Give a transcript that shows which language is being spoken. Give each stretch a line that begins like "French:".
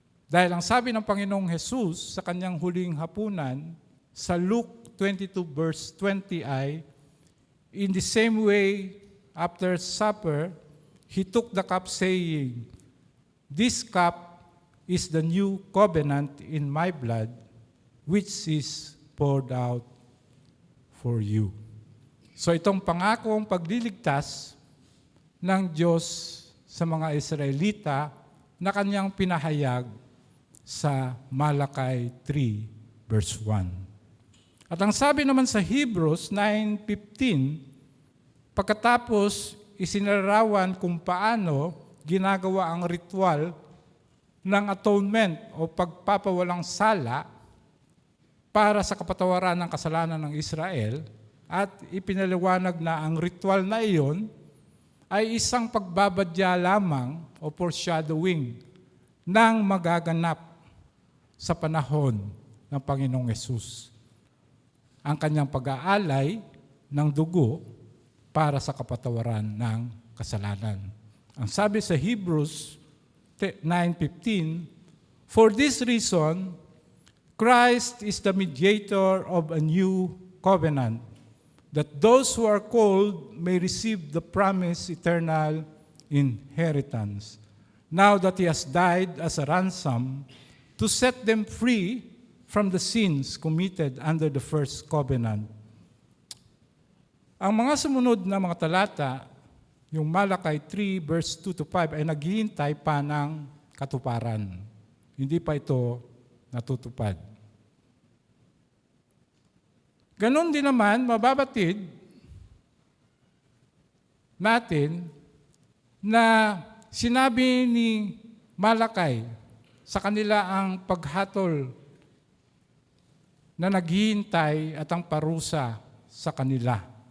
Filipino: Dahil ang sabi ng Panginoong Jesus sa kanyang huling hapunan, sa Luke 22 verse 20 ay,
English: in the same way, after supper, He took the cup saying, this cup is the new covenant in my blood, which is poured out for you.
Filipino: So itong pangakong pagliligtas ng Diyos sa mga Israelita na kanyang pinahayag sa Malakay 3 verse 1. At ang sabi naman sa Hebrews 9:15, pagkatapos isinarawan kung paano ginagawa ang ritual ng atonement o pagpapawalang sala para sa kapatawaran ng kasalanan ng Israel, at ipinaliwanag na ang ritual na iyon ay isang pagbabadya lamang o foreshadowing ng magaganap sa panahon ng Panginoong Hesus. Ang kanyang pag-aalay ng dugo para sa kapatawaran ng kasalanan. Ang sabi sa Hebrews 9:15,
English: for this reason, Christ is the mediator of a new covenant, that those who are called may receive the promised eternal inheritance, now that He has died as a ransom to set them free from the sins committed under the first covenant.
Filipino: Ang mga sumunod na mga talata, yung Malakay 3 verse 2-5 ay naghihintay pa ng katuparan. Hindi pa ito natutupad. Ganon din naman, mababatid natin na sinabi ni Malakay sa kanila ang paghatol na naghihintay at ang parusa sa kanila.